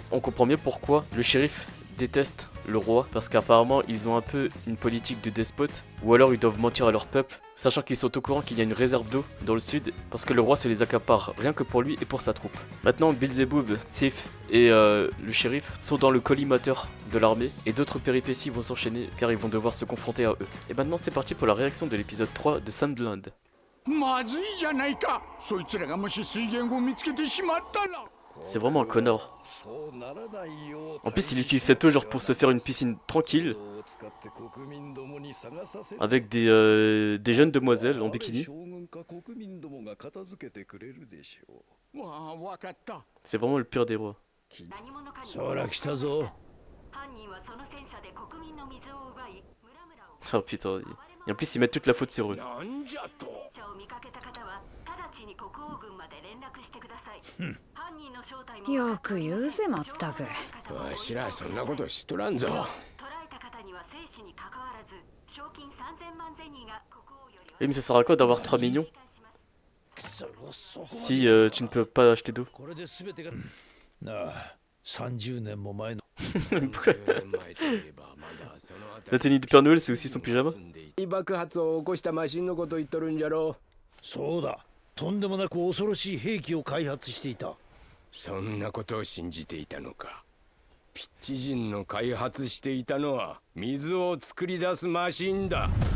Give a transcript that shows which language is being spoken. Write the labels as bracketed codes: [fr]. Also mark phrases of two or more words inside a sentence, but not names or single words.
[fr] On comprend mieux pourquoi le shérif déteste le roi, parce qu'apparemment ils ont un peu une politique de despote, ou alors ils doivent mentir à leur peuple, sachant qu'ils sont au courant qu'il y a une réserve d'eau dans le sud, parce que le roi se les accapare, rien que pour lui et pour sa troupe. Maintenant Beelzebub, Thief et le shérif sont dans le collimateur de l'armée, et d'autres péripéties vont s'enchaîner car ils vont devoir se confronter à eux. Et maintenant c'est parti pour la réaction de l'épisode 3 de Sandland. [ja] まずいじゃないか。そいつらがもし水源を見つけてしまったら。 [fr] C'est vraiment un connard. En plus, il utilise cette eau genre pour se faire une piscine tranquille. Avec des jeunes demoiselles en bikini. C'est vraiment le pire des rois. [ja] そら来たぞ。 [fr] Oh putain. Et en plus, ils mettent toute la faute sur eux. [ja] なんじゃと。よく言うぜまったく。わしらそんなことしとらんぞ。 [fr] Oui, mais ça sert à quoi d'avoir 3 millions si tu ne peux pas acheter d'eau? [ja] これで全てがなあ、30年も前の [fr] La tenue du Père Noël, c'est aussi son pyjama? [ja] 爆発を起こしたマシンのこと言っとるんじゃろ。そうだ、とんでもなく恐ろしい兵器を開発していた。そんなことを信じていたのか。ピッチ人の開発していたのは水を作り出すマシンだ。